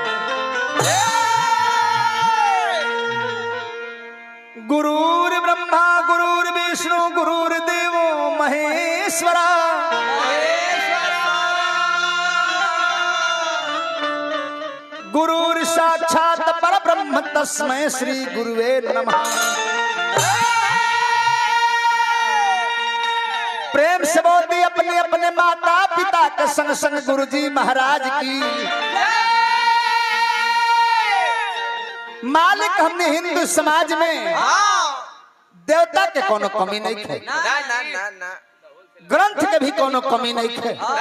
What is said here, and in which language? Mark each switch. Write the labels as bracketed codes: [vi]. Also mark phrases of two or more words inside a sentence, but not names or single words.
[sa] गुरुर्ब्रह्मा गुरुर्विष्णु गुरुर्देवो महेश्वरा, गुरुर्साक्षात् परब्रह्म तस्मै श्री गुरुवे नमः। [hi] प्रेम से बोलती अपने अपने माता पिता के संग संग गुरुजी महाराज की। मालिक हमने हिंदू समाज में देवता के कोनो कमी नहीं थे, ग्रंथ के भी कोनो कमी नहीं थे।